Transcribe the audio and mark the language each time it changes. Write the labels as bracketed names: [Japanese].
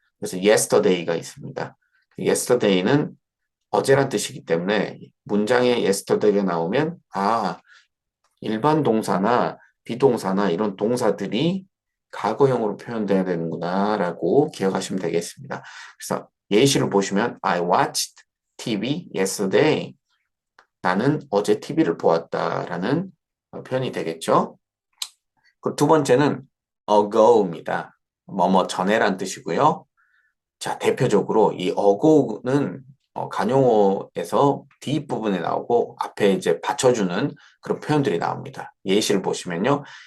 [Korean] 그래서 yesterday가 있습니다. yesterday는 어제란 뜻이기 때문에 문장에 yesterday가 나오면 일반 동사나 비동사나 이런 동사들이 과거형으로 표현돼야 되는구나 라고 기억하시면 되겠습니다. 그래서 예시를 보시면 [English] I watched TV yesterday. [Korean] 나는 어제 TV를 보았다라는 표현이 되겠죠. 그 두 번째는 ago입니다. 뭐뭐 전에란 뜻이고요. 자, 대표적으로 이 ago는 관용어에서 뒷부분에 나오고 앞에 이제 받쳐주는 그런 표현들이 나옵니다. 예시를 보시면요.